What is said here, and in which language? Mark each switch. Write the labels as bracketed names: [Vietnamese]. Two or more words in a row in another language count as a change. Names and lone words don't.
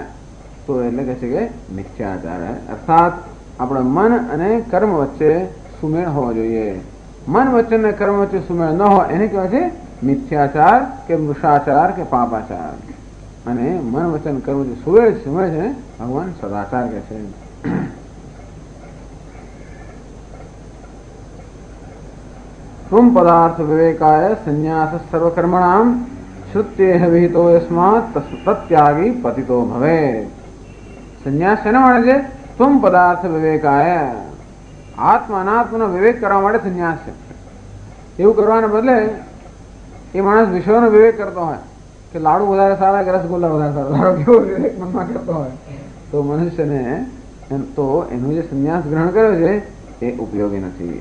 [Gujarati] તો એટલે કહે છે કે મિથ્યાચાર, અર્થાત આપણા મન અને કર્મ વચ્ચે સુમેળ હોવો જોઈએ. મન વચ્ચે અને કર્મ વચ્ચે સુમેળ ન હોય એને કહેવાય છે મિથ્યાચાર કે મૃષાચાર કે પાપાચાર. અને મન વચન કર્મ જે સુમેળ છે ભગવાન સદાચાર કહે છે. [Sanskrit] त्वं पदार्थ विवेकाय संन्यास सर्वकर्मणां श्रुत्येह विहितो यस्मात् तत्यागी पतितो भवेत्. [Gujarati] સંન્યાસ શેના માટે છે? [Sanskrit] ત્વમ પદાર્થ વિવેકાય, [Gujarati] આત્મા અનાત્માનો વિવેક કરવા માટે સંન્યાસ છે. એવું કરવાને બદલે એ માણસ વિશ્વનો વિવેક કરતો હોય કે લાડુ વધારે સારા કે રસગુલ્લા વધારે સારા, કેવો વિવેક મનમાં કરતો હોય તો મનુષ્યને તો એનું જે સંન્યાસ ગ્રહણ કર્યો છે એ ઉપયોગી નથી.